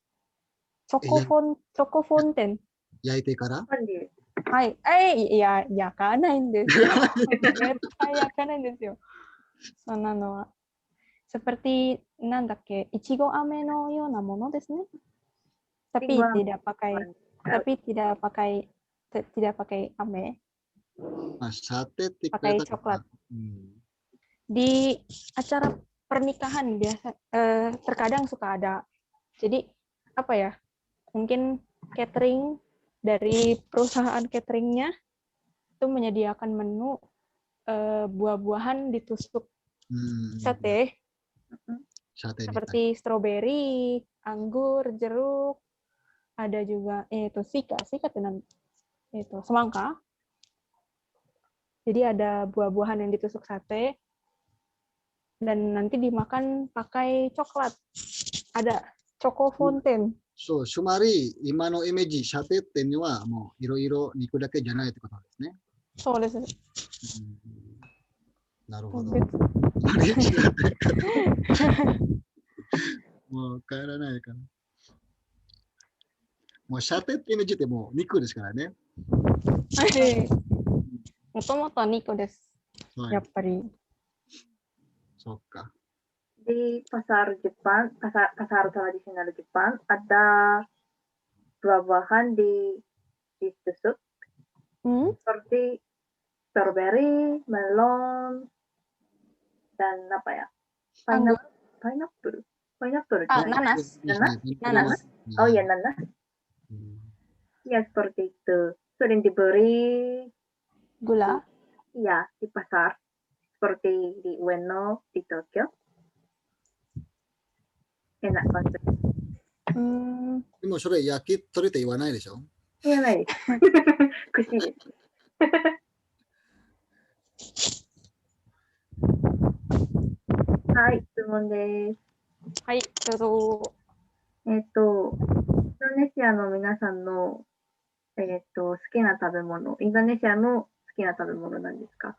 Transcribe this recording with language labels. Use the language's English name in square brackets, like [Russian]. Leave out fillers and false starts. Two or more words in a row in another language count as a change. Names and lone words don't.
[Japanese] チョコフォンテン。焼いてからはい。いや、焼かないんですよ。絶対焼かないんですよ。そんなのは。seperti なんだっけ、いちご飴のようなものですね。 [Indonesian] tapi tidak pakai ame. [Japanese] サテって言 [Indonesian] pakai [Japanese] った [Indonesian] coklat. [Japanese] うん、 [Indonesian] Di acara pernikahan biasa terkadang suka ada. Jadi apa ya? Mungkin catering dari perusahaan cateringnya itu menyediakan menu buah-buahan ditusuk [Japanese] うん、 [Indonesian] sate [Japanese] サテみたい。 [Indonesian] seperti stroberi, anggur, jeruk, ada juga sika itu semangka. Jadi ada buah-buahan yang ditusuk sate dan nanti dimakan pakai coklat. Ada [English] choco fountain. [Japanese] そう、つまり今のイメージ、サテっていうのはもういろいろ肉だけじゃないってことですね。そうです。うん、なるほど。別あれ違ったかもう帰らないかな。もうサテってイメージってもう肉ですからね。もともとは肉です。はい、やっぱり。そっか。 [Indonesian] Di pasar Jepang, pasar tradisional Jepang, ada buah-buahan ditusuk seperti strawberry, melon, dan apa ya? Pineapple. Nanas. Nanas. Oh ya, nanas. Ya, seperti itu. Sering diberi Gula. ya di pasar. Seperti di Ueno, di Tokyo. Enak banget. [Japanese] でもそれ焼き鳥って言わないでしょ？言わないです。串です。はい、質問です。はい、どうぞ。インドネシアの皆さんの、好きな食べ物、インドネシアの好きな食べ物なんですか？